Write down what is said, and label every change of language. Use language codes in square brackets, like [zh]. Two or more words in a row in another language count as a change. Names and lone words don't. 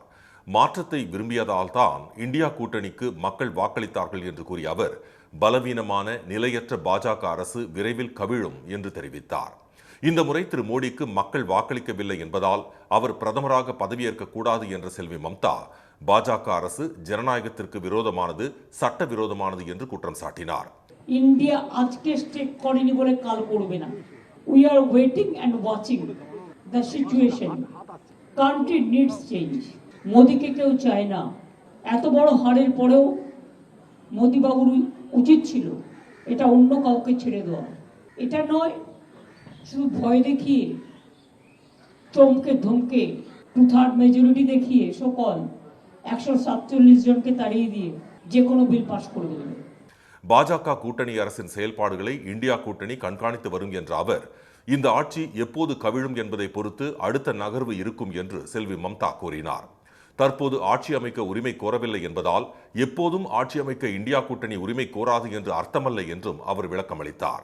[ta] மாற்றத்தை விரும்பியதால் தான் இந்தியா கூட்டணிக்கு மக்கள் வாக்களித்தார்கள் என்று கூறிய அவர், பலவீனமான நிலையற்ற பாஜக அரசு விரைவில் கவிழும் என்று தெரிவித்தார். இந்த முறை திரு மோடிக்கு மக்கள் வாக்களிக்கவில்லை என்பதால் அவர் பிரதமராக பதவியேற்க கூடாது என்ற செல்வி மம்தா, பாஜக அரசு ஜனநாயகத்திற்கு விரோதமானது, சட்ட விரோதமானது என்று குற்றம் சாட்டினார். [bn] ইন্ডিয়া আজকে স্টেক করেনি বলে কাল করবে না। [en] We are waiting and watching the situation. Country needs change. [bn] মোদিকে কেউ চায় না। এত বড় হারের পরেও মোদি বাবুর উচিত ছিল এটা অন্য কাউকে ছেড়ে দেওয়া। এটা নয় শুধু ভয় দেখিয়ে, চমকে ধমকে, 2/3 মেজরিটি দেখিয়ে সকল 147 জনকে তাড়িয়ে দিয়ে যে কোনো বিল পাস করে দেবে। [ta] பாஜக கூட்டணி அரசின் செயல்பாடுகளை இந்தியா கூட்டணி கண்காணித்து வரும் என்ற அவர், இந்த ஆட்சி எப்போது கவிழும் என்பதை பொறுத்து அடுத்த நகர்வு இருக்கும் என்று செல்வி மம்தா கூறினார். தற்போது ஆட்சி அமைக்க உரிமை கோரவில்லை என்பதால் எப்போதும் ஆட்சி அமைக்க இந்தியா கூட்டணி உரிமை கோராது என்று அர்த்தமல்ல என்றும் அவர் விளக்கமளித்தார்.